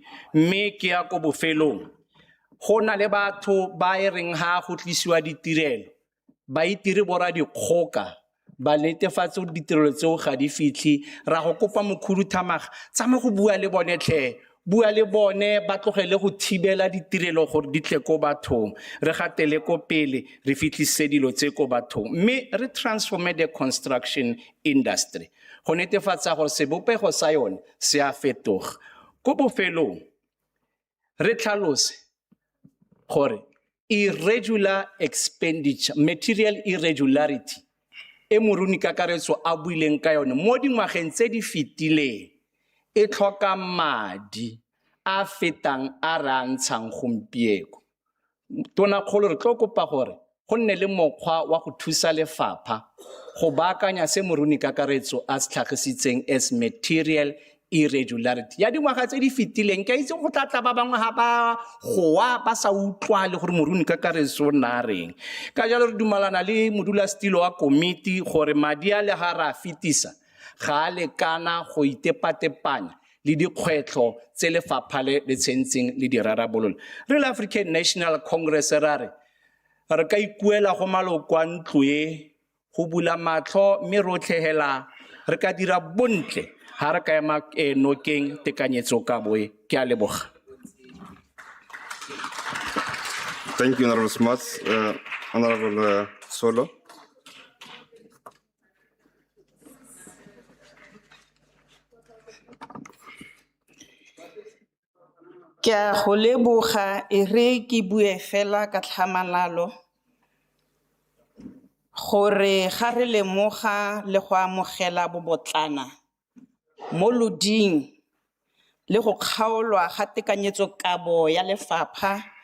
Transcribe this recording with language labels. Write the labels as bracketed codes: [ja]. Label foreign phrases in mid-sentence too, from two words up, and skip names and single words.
[tn] Mme ke ya ko bofelong go na le batho ba e reng ha go tlisiwa ditirelo ba itire bora dikgoka ba netefatse ditirelo tseo ga di fitlhi. Ra go kopa mokhuduthamaga tsama go bua le bone tlhe bua le bone ba tlogele go thibela ditirelo gore di tle ko bathong re gatele ko pele re fitlhise dilo tse ko bathong. Mme re transforme [en] the construction industry [tn] go netefatsa gore sebopego sa yone se a fetoga. Ko bofelong re tlhalose gore [en] irregular expenditure, material irregularity [tn] e moruni kakaretso a buileng ka yone mo dingwageng tse di fetileng e tlhoka madi a fetang a re a ntshang gompieko. Tona kgolo re tlo kopa gore go nne le mokgwa wa go thusa lefapha go baakanya se moruni kakaretso a se tlhagisitseng [en] as material irregularity [tn] ya dingwaga tse di fetileng. Ke itse go tlatla ba bangwe ha ba goa ba sa utlwa le gore moruni kakaretso na reng. Ka jalo re dumalana le modulasetilo wa komiti gore madi a le ga ra fetisa ga a lekana go itepatepanya le dikgwetlho tse lefapha le tshwentseng le di rarabolola. Re le African National Congress re ka ikuela go maloko a ntlo e go bula matlho mme rotlhehela re ka dira bontle ha re ka ema nokeng tekanyetso ka boe. Ke a leboga. [en] Thank you, Honorable Smuts. Honorable Solo. [tn] Ke a go leboga e re ke bue fela ka tlhamalalo gore ga re lemoga le go amogela bobotlana mo loding le go kgaolwa ga tekanyetsokabo ya lefapha